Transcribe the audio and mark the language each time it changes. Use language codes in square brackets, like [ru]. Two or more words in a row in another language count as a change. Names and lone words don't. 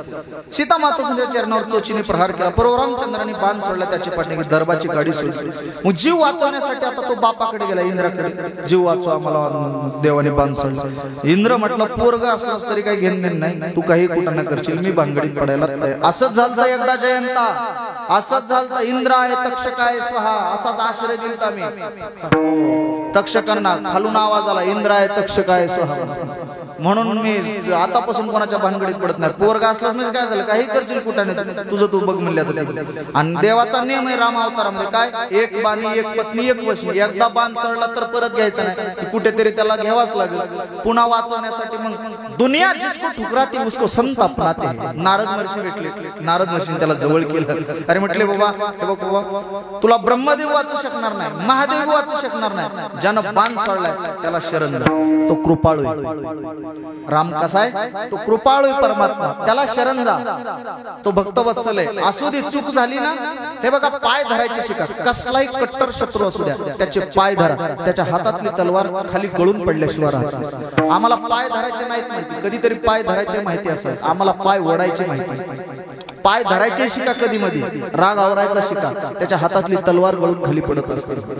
[mr] सीता मातोश्रींच्या चरणावर चोचीने प्रहार केला. परशुरामचंद्राने बाण सोडला, त्याची पाठीने दरबाची गाडी सोडली. मग जीव वाचवण्यासाठी आता तो बापाकडे गेला, इंद्राकडे. जीव वाचवा मला, देवाने बाण सोडला. इंद्र म्हटलं पोरग असलास तरी काही घेणं नाही, तू काही कुठं न करशील, मी भानगडीत पडायला. असंच झालं एकदा जयंता, असंच झालं. [sa] इंद्राय तक्षकाय स्वाहा [mr] असाच आश्रय दिलता मी तक्षकांना. खालून आवाज आला [sa] इंद्राय तक्षकाय स्वाहा. [mr] म्हणून मी आतापासून कोणाच्या भानगडीत पडत नाही. पोरगा असलाच म्हणजे काय झालं, काही करशील कुठाने, तुझं तू बघ म्हणलं. आणि देवाचा नियम आहे राम अवतारामध्ये काय, एक बाणी एक पत्नी एक वशनी. एकदा बाण सडला तर परत घ्यायचा नाही, कुठेतरी त्याला घ्यावाच लागेल पुन्हा वाचवण्यासाठी. [hi] मग दुनिया जिसको ठुकराती उसको संत अपनाते. [mr] नारद महर्षी भेटले, नारद महर्षीने त्याला जवळ केलं. अरे म्हटले बाबा, हे बघ बाबा, तुला ब्रह्मदेव वाचू शकणार नाही, महादेव वाचू शकणार नाही, ज्यानं बाण सोडलाय त्याला शरण जा. तो कृपाळू राम कसा आहे तो कृपाळू परमात्मा त्याला शरण जा तो भक्तवत्सल आहे असू दे चूक झाली ना हे बघा पाय धरायचे शिका कसलाही कट्टर शत्रू असू द्या त्याचे पाय धरा त्याच्या हातातली तलवार खाली गळून पडल्याशिवाय राहत नाही आम्हाला पाय धरायचे नाहीत माहिती कधीतरी पाय धरायचे माहिती असेल आम्हाला पाय ओढायचे माहिती पाय धरायचे शिका कधी मध्ये राग आवरायचा शिका त्याच्या हातातली तलवार गळून खाली पडत असते